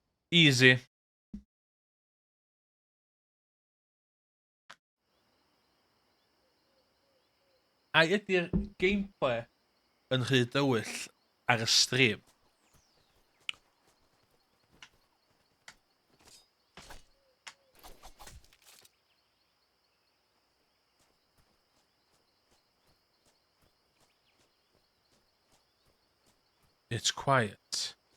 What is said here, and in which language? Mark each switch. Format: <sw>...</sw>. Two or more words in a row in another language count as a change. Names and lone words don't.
<en>Easy.</en> <cy>A ydy'r gameplay yn rhy dywyll ar y stream?</cy> <en>It's quiet.</en>